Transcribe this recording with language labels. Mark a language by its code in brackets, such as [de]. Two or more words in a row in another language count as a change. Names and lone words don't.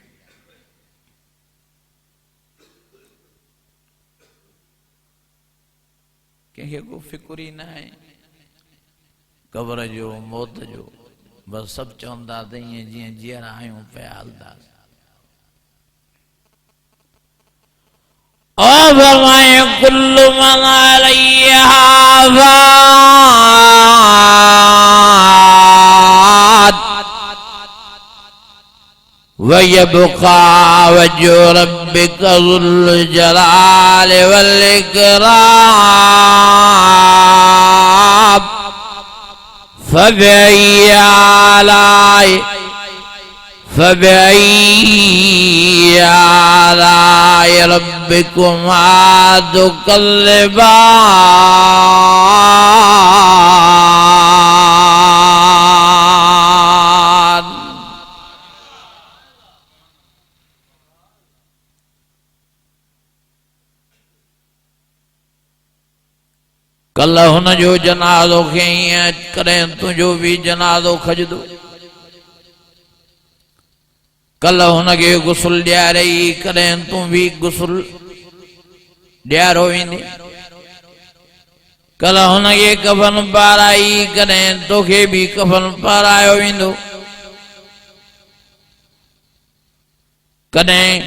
[sd] कंहिंखे को फिकुर ई न आहे क़बर जो मौत जो बस सब चवंदा त ईअं जीअं जीअर आहियूं पिया हलंदासीं ओ फरमाए [ar] كل من عليها فان ويبقى وجه ربك ذو الجلال والإكرام فبأي آلاء ربكما [sd] तुकल्लिबान कल हुन जो जनाज़ो खयईं कॾहिं तुंहिंजो भी जनाज़ो खजदो कल हुनखे गुस्ल ॾियारई कॾहिं तूं भी गुस्ल ॾियारो वेंदे कल हुनखे कफन पाराई कॾहिं तोखे भी कफन पारायो वेंदो कॾहिं